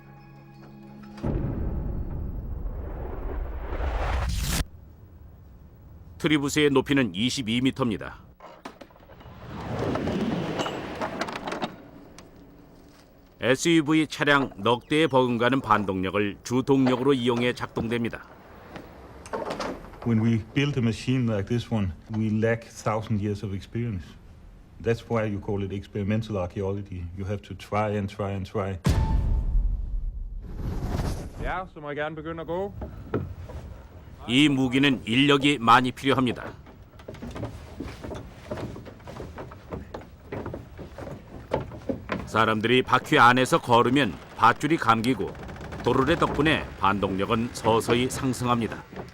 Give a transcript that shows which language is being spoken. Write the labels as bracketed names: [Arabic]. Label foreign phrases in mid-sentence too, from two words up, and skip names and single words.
[Korean] 트리부스의 높이는 22m입니다. SUV 차량 넉 대에 버금가는 반동력을 주동력으로 이용해 작동됩니다. [English] When we build a machine like this one, we lack 1,000 years of experience. That's why you call it experimental archaeology. You have to try and try and try. [Danish] Ja, så må jeg gerne begynde at gå. [Korean] 이 무기는 인력이 많이 필요합니다. 사람들이 바퀴 안에서 걸으면 밧줄이 감기고 도르래 덕분에 반동력은 서서히 상승합니다.